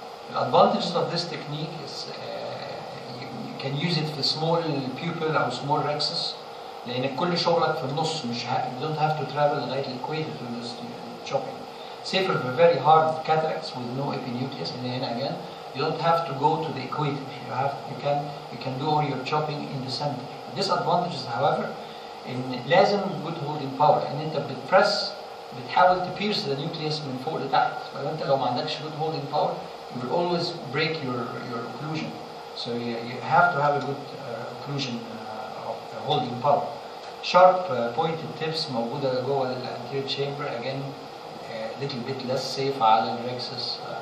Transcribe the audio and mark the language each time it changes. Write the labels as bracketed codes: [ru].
[en] The advantages of this technique is you can use it for small pupil or small rexus [ar] لأن كل شغلك في النص مش [en] you don't have to travel [ar] لغاية الإكويتر [en] to do chopping. Safer for very hard cataracts with no epinucleus and then again you don't have to go to the equator. You can do all your chopping in the center. The disadvantages however [ar] إن لازم [en] good holding power [ar] إن أنت بتحاول تبيرس the nucleus من فوق لتحت. فأنت لو ما عندكش [en] good holding power you will always break your occlusion. So you have to have a good occlusion of holding power. Sharp pointed tips [ar] موجودة جوه ال [en] anterior chamber again little bit less safe على الrexus.